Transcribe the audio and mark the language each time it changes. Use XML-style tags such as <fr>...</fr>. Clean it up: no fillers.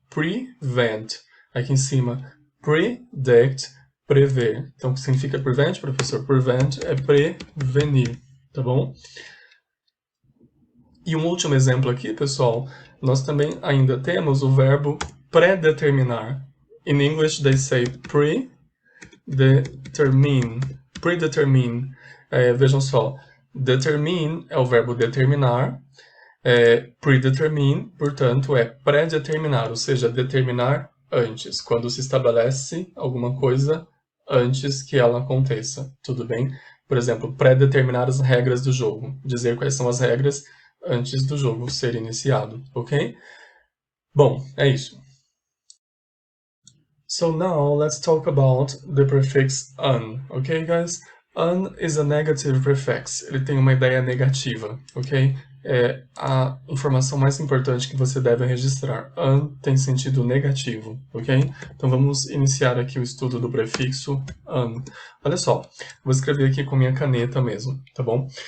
<pt>Prevent. Aqui em cima, predict, prever. Então, o que significa prevent, professor? Prevent é prevenir, tá bom? E um último exemplo aqui, pessoal, nós também ainda temos o verbo predeterminar.</pt> <en>In English, they say predetermine. Predetermine.</en> <pt>Vejam só, determine é o verbo determinar. Predetermine, portanto, é pré-determinar, ou seja, determinar antes, quando se estabelece alguma coisa antes que ela aconteça, tudo bem? Por exemplo, pré-determinar as regras do jogo, dizer quais são as regras antes do jogo ser iniciado, ok? Bom, é isso.</pt> <en>So now let's talk about the prefix un, ok, guys? Un is a negative prefix.</en> <pt>Ele tem uma ideia negativa, ok? É a informação mais importante que você deve registrar. Un tem sentido negativo, ok? Então vamos iniciar aqui o estudo do prefixo un. Olha só, vou escrever aqui com minha caneta mesmo, tá bom?</pt>